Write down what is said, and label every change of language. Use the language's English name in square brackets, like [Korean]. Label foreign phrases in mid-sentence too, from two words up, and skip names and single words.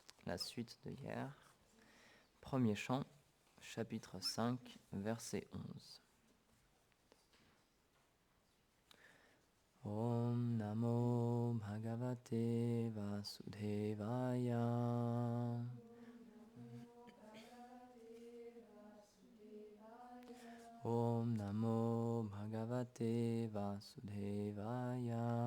[French] la suite de hier. Premier chant, chapitre 5, verset 11. [Sanskrit] ॐ नमो भगवते वासुदेवाय. ॐ नमो भगवते वासुदेवाय.